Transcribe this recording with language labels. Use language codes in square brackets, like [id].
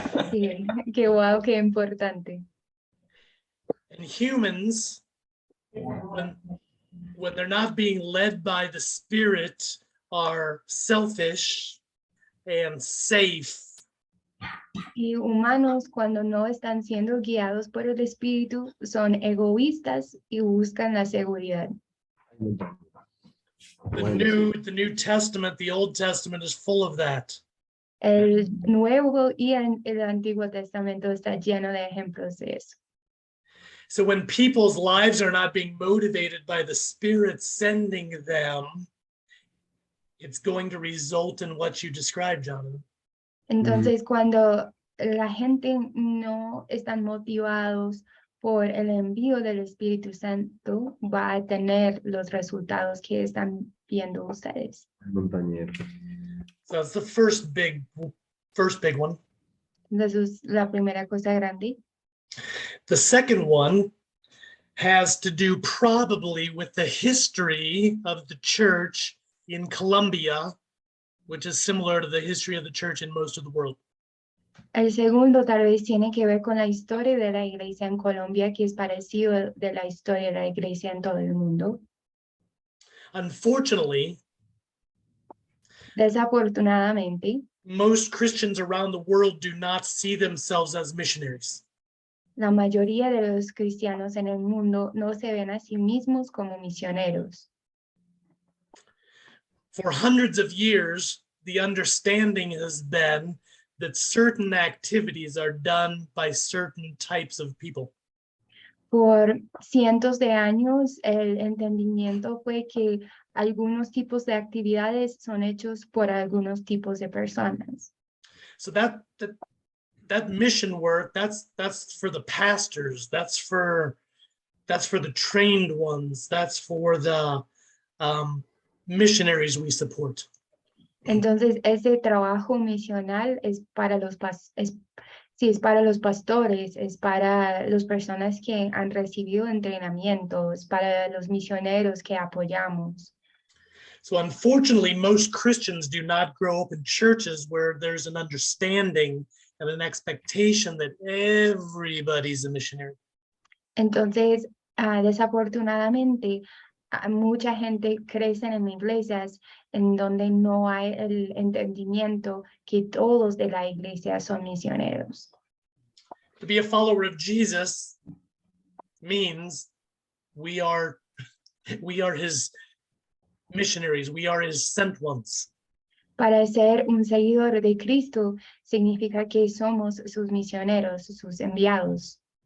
[es] Sí, qué guau, qué importante. [en] And humans, when they're not being led by the Spirit, are selfish and safe. [es] Y humanos, cuando no están siendo guiados por el Espíritu, son egoístas y buscan la seguridad. [en] The New Testament, the Old Testament is full of that. [es] El Nuevo y el Antiguo Testamento está lleno de ejemplos de eso. [en] So when people's lives are not being motivated by the Spirit sending them, it's going to result in what you described, Jonathan. [es] Entonces, cuando la gente no están motivados por el envío del Espíritu Santo, va a tener los resultados que están viendo ustedes. [en] So that's the first big one. [es] Entonces, la primera cosa grande. [en] The second one has to do probably with the history of the church in Colombia, which is similar to the history of the church in most of the world. [es] El segundo tal vez tiene que ver con la historia de la iglesia en Colombia, que es parecido de la historia de la iglesia en todo el mundo. [en] Unfortunately, [es] Desafortunadamente, [en] most Christians around the world do not see themselves as missionaries. [es] la mayoría de los cristianos en el mundo no se ven a sí mismos como misioneros. [en] For hundreds of years, the understanding has been that certain activities are done by certain types of people. [es] Por cientos de años, el entendimiento fue que algunos tipos de actividades son hechos por algunos tipos de personas. [en] So that mission work, that's for the pastors, that's for the trained ones, that's for the missionaries we support. [es] Entonces, ese trabajo misional es para sí, es para los pastores, es para las personas que han recibido entrenamiento, es para los misioneros que apoyamos. [en] So unfortunately, most Christians do not grow up in churches where there's an understanding and an expectation that everybody's a missionary. [es] Entonces, desafortunadamente, mucha gente crece en iglesias en donde no hay el entendimiento que todos de la iglesia son misioneros. [en] To be a follower of Jesus means we are his missionaries, we are his sent ones. [es] Para ser un seguidor de Cristo significa que somos sus misioneros, sus enviados.